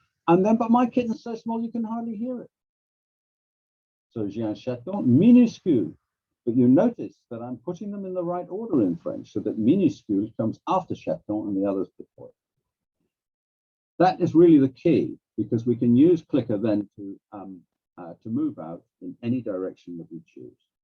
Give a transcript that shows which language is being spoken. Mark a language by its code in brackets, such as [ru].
[en] And then, but my kitten's so small, you can hardly hear it. [fr] So j'ai un chaton minuscule. [en] But you notice that I'm putting them in the right order in French, so that minuscule comes after chaton and the others before it. That is really the key, because we can use clicker then to move out in any direction that we choose.